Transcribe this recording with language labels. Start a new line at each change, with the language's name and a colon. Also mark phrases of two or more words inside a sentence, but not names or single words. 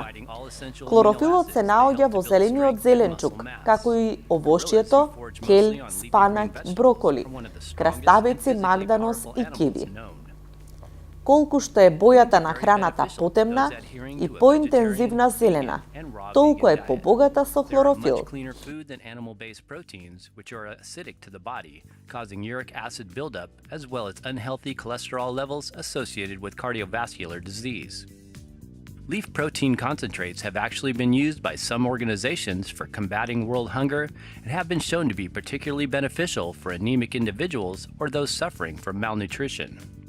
Macedonian: Хлорофилот се наоѓа во зелениот зеленчук, како и овошјето, хел, спанак, броколи, краставици, магданос и киви. Колку што е бојата на храната потемна и поинтензивна зелена, толку е побогата со хлорофил.
English: Leaf protein concentrates have actually been used by some organizations for combating world hunger and have been shown to be particularly beneficial for anemic individuals or those suffering from malnutrition.